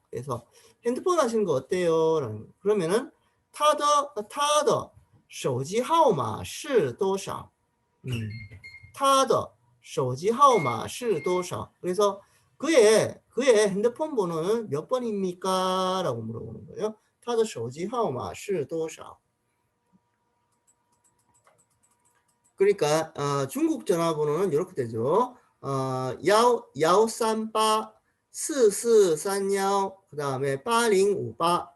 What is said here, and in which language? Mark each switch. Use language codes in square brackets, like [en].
[ko] 그래서 핸드폰 하시는 거 어때요? 라는, 그러면은 [zh] 他的手机号码是多少? 他的手机号码是多少? [ko] 그래서 그의 핸드폰 번호는 몇 번입니까? 라고 물어보는 거예요. [zh] 他的手机号码是多少? [ko] 그러니까 중국 전화번호는 이렇게 되죠. 138 4431 그 다음에 8058.